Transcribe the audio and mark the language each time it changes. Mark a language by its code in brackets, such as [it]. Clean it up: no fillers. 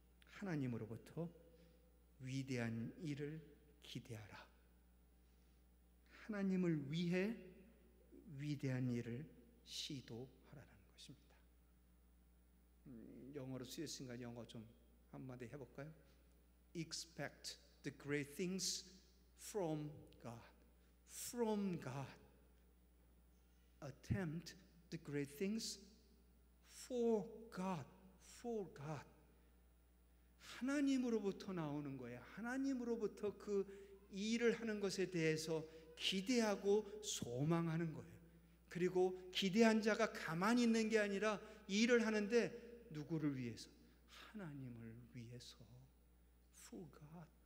[ko] 하나님으로부터 위대한 일을 기대하라. 하나님을 위해 위대한 일을 시도하라는 것입니다. 영어로 쓰였으니까 영어 좀 한마디 해볼까요? [en] Expect the great things from God. From God. Attempt the great things for God. For God. [ko] 하나님으로부터 나오는 거예요. 하나님으로부터 그 일을 하는 것에 대해서 기대하고 소망하는 거예요. 그리고 기대한 자가 가만히 있는 게 아니라 일을 하는데 누구를 위해서? 하나님을 위해서. [en] For God.